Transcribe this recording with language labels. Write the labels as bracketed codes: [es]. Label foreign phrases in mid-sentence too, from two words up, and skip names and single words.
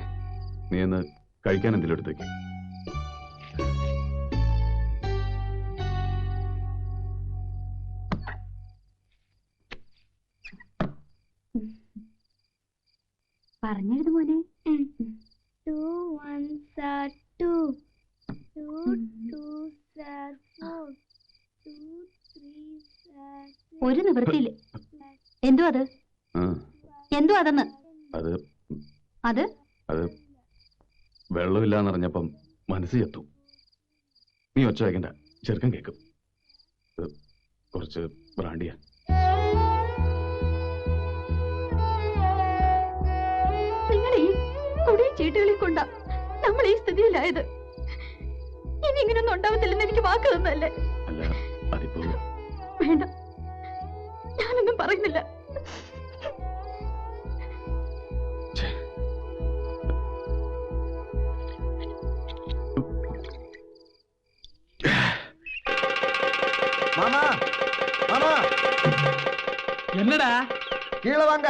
[ml] നീ ഒന്ന് കഴിക്കാൻ എന്തെങ്കിലും എടുത്തേക്ക്. പറഞ്ഞെഴുതു മോനെ. [en] 2 1s are 2. 2 2s are 4. 2 3s are 6. [ml] ഒരു നിവൃത്തിയില്ല. എന്തോ അത്? ആ, എന്തോ അതെന്ന്? അത് അത് അത് വെള്ളമില്ലാന്നറിഞ്ഞപ്പം മനസ്സ് ചത്തു. നീ ഒച്ച വയ്ക്കണ്ട, ചെറുക്കൻ കേൾക്കും. ഇത് കുറച്ച് ബ്രാണ്ടിയാ. നിങ്ങൾ ഈ കൊടിയ ചീട്ടുകളിൽ കൊണ്ടാ നമ്മൾ ഈ സ്ഥിതിയിലായത്. ഇനി ഇങ്ങനൊന്നും ഉണ്ടാവത്തില്ലെന്ന് എനിക്ക് വാക്ക് തന്നല്ലേ? അല്ല, അതിപ്പോ വേണ്ട, ഞാനൊന്നും പറയുന്നില്ല. [ta] மாமா மாமா என்னடா? கீழே வாங்க.